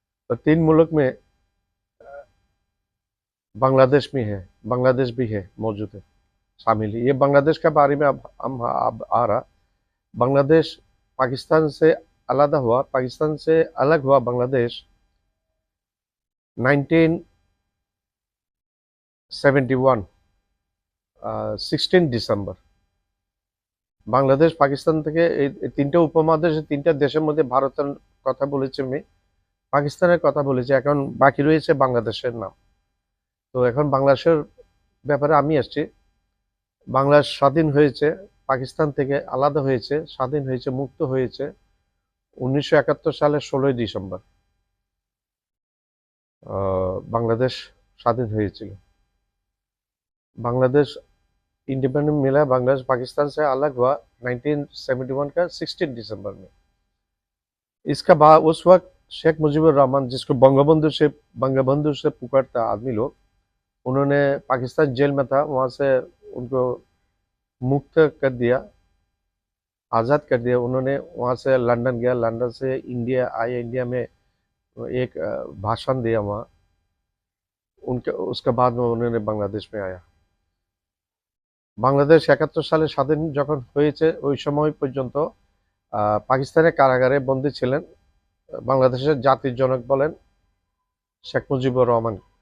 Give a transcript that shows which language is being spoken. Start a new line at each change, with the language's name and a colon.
Hindi: तो तीन मुल्क में बांग्लादेश में है, बांग्लादेश भी है, मौजूद है, शामिल है। ये बांग्लादेश के बारे में अब आ रहा। बांग्लादेश पाकिस्तान से अलग हुआ, पाकिस्तान से अलग हुआ बांग्लादेश 1971 16 ডিসেম্বর।
Bangla: বাংলাদেশ পাকিস্তান থেকে এই তিনটা উপমহাদেশ, তিনটা দেশের মধ্যে ভারতের কথা বলেছি আমি, পাকিস্তানের কথা বলেছি, এখন বাকি রয়েছে বাংলাদেশের নাম। তো এখন বাংলাদেশের ব্যাপারে আমি আসছি। বাংলাদেশ স্বাধীন হয়েছে, পাকিস্তান থেকে আলাদা হয়েছে, স্বাধীন হয়েছে, মুক্ত হয়েছে 1971 সালের 16 ডিসেম্বর বাংলাদেশ স্বাধীন হয়েছিল।
Hindi: बांग्लादेश इंडिपेंडेंट मिला, बांग्लादेश पाकिस्तान से अलग हुआ 1971 का 16 दिसंबर में। इसका बाद उस वक्त शेख मुजीबुर रहमान, जिसको बंगबंधु से पुकारता आदमी लोग, उन्होंने पाकिस्तान जेल में था, वहाँ से उनको मुक्त कर दिया, आज़ाद कर दिया। उन्होंने वहाँ से लंदन गया, लंदन से इंडिया आए, इंडिया में एक भाषण दिया वहाँ। उसके बाद में उन्होंने बांग्लादेश में आया।
Bangla: বাংলাদেশ 71 সালে স্বাধীন যখন হয়েছে ওই সময় পর্যন্ত পাকিস্তানের কারাগারে বন্দী ছিলেন বাংলাদেশের জাতির জনক বলেন শেখ মুজিবুর রহমান।